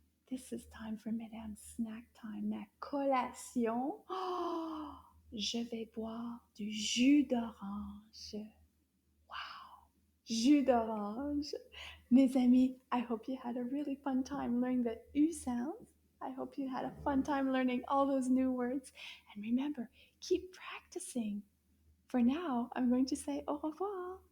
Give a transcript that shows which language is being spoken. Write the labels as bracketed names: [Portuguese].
[English] This is time for Madame's snack time. [French] Ma collation. Oh, je vais boire du jus d'orange. Wow! Jus d'orange. Mes amis, [English] I hope you had a really fun time learning the U sounds. I hope you had a fun time learning all those new words. And remember, keep practicing. For now, I'm going to say au revoir.